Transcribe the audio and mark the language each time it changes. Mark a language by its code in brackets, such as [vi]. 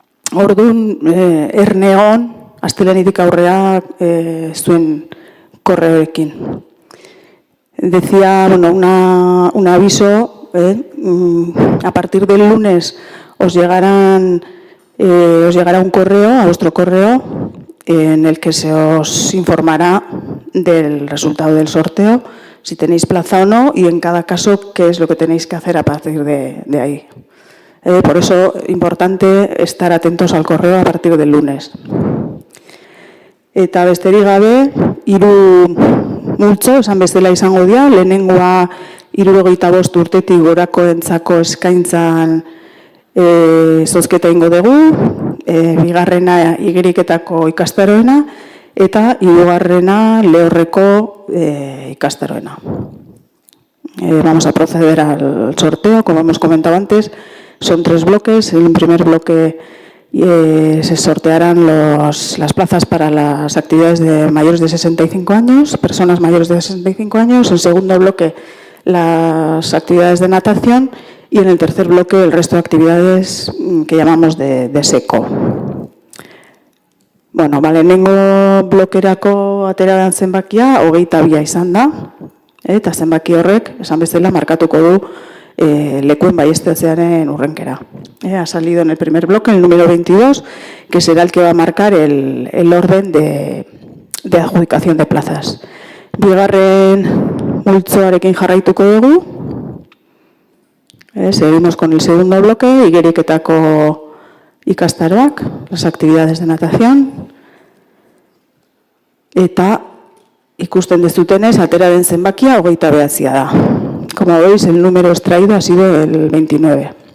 [eu] Orduan, erneon, astelehenetik aurrea zuen korreoekin. [es] Decía, un aviso, a partir del lunes os llegará un correo, a vuestro correo, en el que se os informará del resultado del sorteo, si tenéis plaza o no, y en cada caso, qué es lo que tenéis que hacer a partir de ahí. Por eso, importante estar atentos al correo a partir del lunes. [eu] Eta besterik gabe, 3 multzo, esan bezala izango dira, lehenengoa 75 urtetik gorakoentzako eskaintzan zozketa egingo dugu, bigarrena igeriketako ikastaroena, eta 3. lehorreko ikastaroena. [es] Vamos a proceder al sorteo, como hemos comentado antes, son 3 bloques. En el primer bloque se sortearán las plazas para las actividades de mayores de 65 años, personas mayores de 65 años. En el segundo bloque, las actividades de natación, y en el tercer bloque el resto de actividades que llamamos de seco. [eu] Lehenengo blokerako ateradan zenbakia 22 izan da, eta zenbaki horrek, esan bezala, markatuko du lekuen baieztatzearen hurrenkera. [es] Ha salido en el primer bloque el número 22, que será el que va a marcar el orden de adjudicación de plazas. [eu] Bigarren multzoarekin jarraituko dugu. [es] Seguimos con el segundo bloque, [eu] igeriketako ikastaroak, [es] las actividades de natación. [eu] Eta ikusten dezutenez, atera den zenbakia 29 da. [es] Como veis, el número extraído ha sido el 29.